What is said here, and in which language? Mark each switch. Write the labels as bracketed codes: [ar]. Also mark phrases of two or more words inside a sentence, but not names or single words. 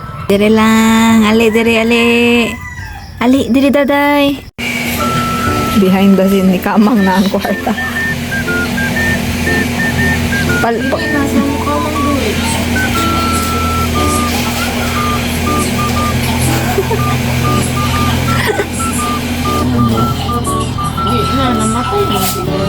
[ceb] Dire lang. Ali, dire, ali. Ali, dire, daday. [en] Behind the scene [ceb] ni Kamang na ang kwarta. [tl] Hindi na, namatay na siguro.